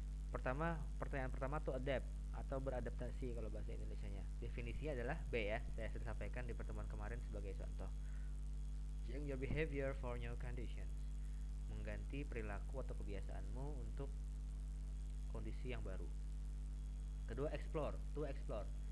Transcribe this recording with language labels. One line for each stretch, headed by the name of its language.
Indonesian: Pertanyaan pertama tuh adapt atau beradaptasi kalau bahasa Indonesianya. Definisinya adalah B ya. Saya sudah sampaikan di pertemuan kemarin sebagai contoh.
English: Change your behavior for new conditions.
Indonesian: Mengganti perilaku atau kebiasaanmu untuk kondisi yang baru. Kedua, explore.
English: To explore.